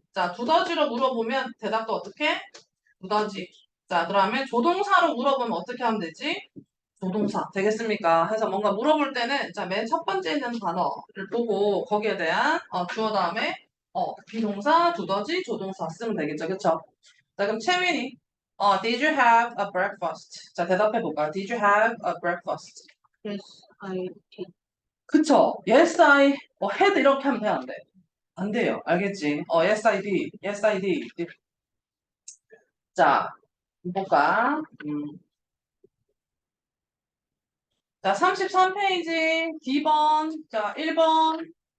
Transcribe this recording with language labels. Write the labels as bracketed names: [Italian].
[Korean] 자, 두더지로 물어보면 대답도 어떻게? 두더지. 자, 그러면 조동사로 물어보면 어떻게 하면 되지? 조동사. 되겠습니까? 해서 뭔가 물어볼 때는 자, 맨 첫 번째 있는 단어를 보고 거기에 대한 주어 다음에 비동사, 두더지, 조동사 쓰면 되겠죠. 그쵸? 자, 그럼 채민이 [English] Did you have a breakfast? [Korean] 자, 대답해 볼까요? [English] Did you have a breakfast? Yes, I did. [Korean] 그쵸? [English] Yes, I had [Korean] 이렇게 하면 돼, 안 돼? 안 돼요. 알겠지? [English] Yes, I did. Yes, I did. [Korean] 자, 볼까? 자, 33페이지 D번. 자, 1번.